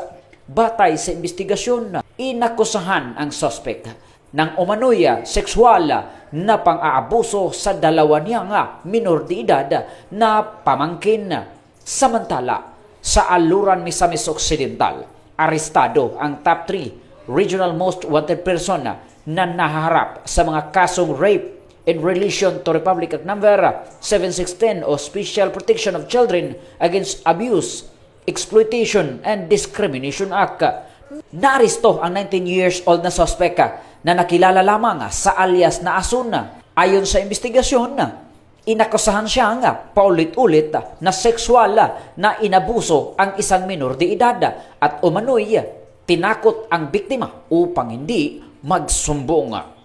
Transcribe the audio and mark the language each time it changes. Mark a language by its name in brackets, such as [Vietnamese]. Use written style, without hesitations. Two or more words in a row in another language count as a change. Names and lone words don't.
[Filipino] Batay sa investigasyon, inakusahan ang suspect ng umano'y sexual na pang-aabuso sa 2 niyang minor de edad na pamangkin. Samantala, sa Aluran, Misamis Occidental, arestado ang top 3 Regional Most Wanted Person na nahaharap sa mga kasong [English] rape in relation to [Filipino] Republic Act Number 7610 o Special Protection of Children Against Abuse, Exploitation, and Discrimination Act. Naaresto ang [English] 19 years old [Filipino] na suspect na nakilala lamang sa alias na Asun. Ayon sa investigasyon, inakusahan siya paulit-ulit na sexual na inabuso ang isang minor de edad at umano'y tinakot ang biktima upang hindi magsumbong.